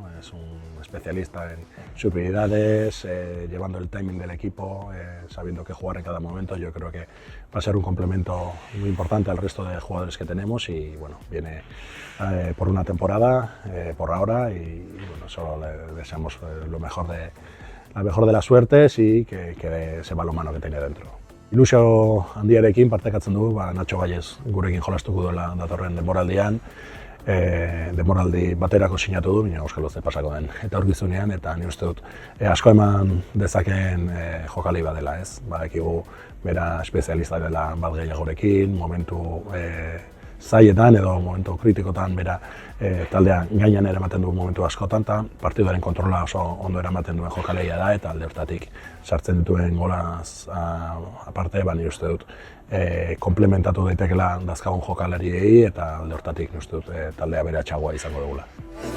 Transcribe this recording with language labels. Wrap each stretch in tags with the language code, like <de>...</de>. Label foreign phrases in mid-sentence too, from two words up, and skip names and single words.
<es>Es un especialista en superioridades, llevando el timing del equipo, sabiendo qué jugar en cada momento. Yo creo que va a ser un complemento muy importante al resto de jugadores que tenemos y bueno, viene por una temporada, por ahora, y bueno, solo le deseamos la mejor de las suertes y que dé ese balonmano que tiene dentro.</es> <eu>Ilusio handiarekin partekatzen dugu, Nacho Valles gurekin jolastuko duela datorren denboraldian. Denboraldi baterako sinatu du, baina auskalo ze pasako den etorkizunean, eta ni uste dut asko eman dezakeen jokalari badela, ez? Badakigu bera espezialista dela bat gehiagorekin, momentu zailetan edo momentu kritikotan bera taldea gainean eramaten du momentu askotan, eta partiduaren kontrola oso ondo eramaten duen jokalaria da, eta alde hortatik sartzen dituen golaz aparte, ni uste dut komplementatu daitekela dazkagun jokalariei, eta alde hortatik uste dut taldea beratxagoa izango dugula.</eu>